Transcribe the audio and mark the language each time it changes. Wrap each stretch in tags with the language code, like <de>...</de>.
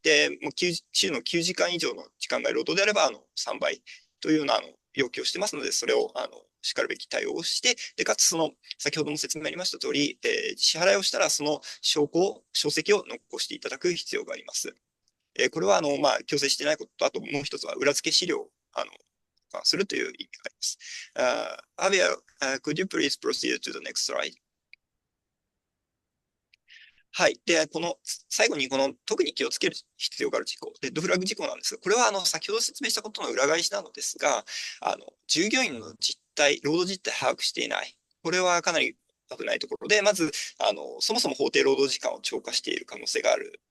<ja>で、もう週の9時間以上の時間外労働であれば3倍というような要求をしてますので、それをしかるべき対応をして、で、かつ先ほども説明ありました通り、支払いをしたらその証跡を残していただく必要があります。これは強制していないことと、あともう一つは裏付け資料をするという意味があります。</ja> <en>Javier, could you please proceed to the next slide?</en> <ja>はい。で、最後に特に気をつける必要がある事項、レッドフラッグ事項なんですが、これは先ほど説明したことの裏返しなのですが、従業員の実態、労働実態把握していない。これはかなり危ないところで、まず、そもそも法定労働時間を超過している可能性がある。</ja>